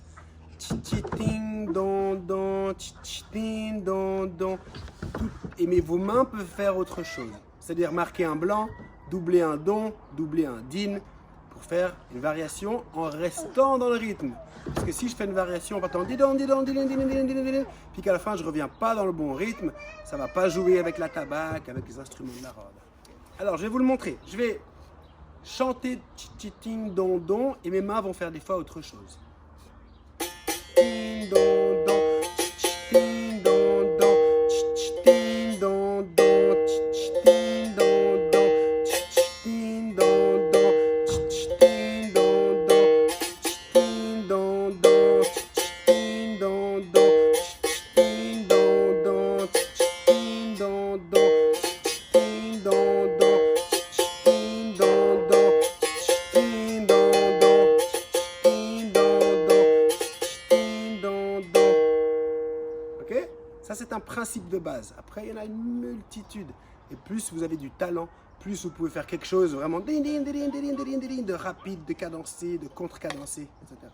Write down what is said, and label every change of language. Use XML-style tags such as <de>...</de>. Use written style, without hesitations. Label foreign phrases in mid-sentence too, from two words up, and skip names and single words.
<fr>Tchi-ting, don, don, tchi-ting, don, don. Mais vos mains peuvent faire autre chose. C'est-à-dire marquer un blanc, doubler un don, doubler un din, pour faire une variation en restant dans le rythme. Parce que si je fais une variation en partant didon, didon, didon, didon, didon, didon, didon, puis qu'à la fin je ne reviens pas dans le bon rythme, ça ne va pas jouer avec la tabac, avec les instruments de la robe. Alors je vais vous le montrer. Je vais chanter tchi-ting don don et mes mains vont faire des fois autre chose. Ting don don, tchi-ting don don, tchi-ting don don, tchi-ting don don, tchi-ting don don, tchi-ting don don, tchi-ting don don, tchi-ting don don, tchi-ting don don, tchi-ting don don, tchi-ting don don. Ça, c'est un principe de base. Après, il y en a une multitude. Et plus vous avez du talent, plus vous pouvez faire quelque chose vraiment de rapide, de cadencé, de contre-cadencé, etc.</fr>